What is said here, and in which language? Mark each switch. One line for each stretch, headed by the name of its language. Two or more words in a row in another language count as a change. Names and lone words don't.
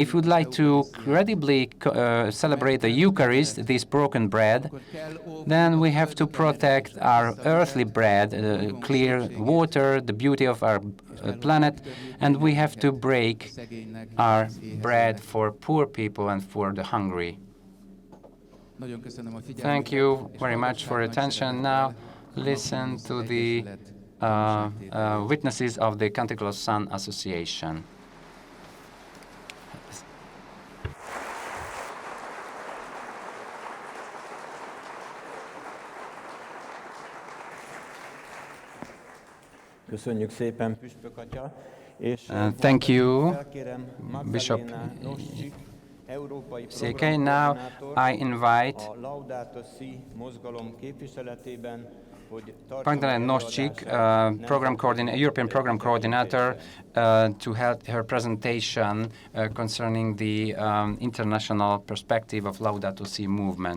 English: If we'd like to credibly celebrate the Eucharist, this broken bread, then we have to protect our earthly bread, clear water, the beauty of our planet, and we have to break our bread for poor people and for the hungry. Thank you very much for your attention. Now listen to the witnesses of the Canticle of Sun Association.
Hungarian: Köszönjük szépen, Püspök atya, és
English: thank you,
Hungarian: felkérem Bishop Székely.
English: Now I invite
Hungarian: a Laudato Si mozgalom képviseletében, hogy Magdalena Noszczyk,
English: European Program Coordinator, to help her presentation concerning the international perspective of Laudato Si movement.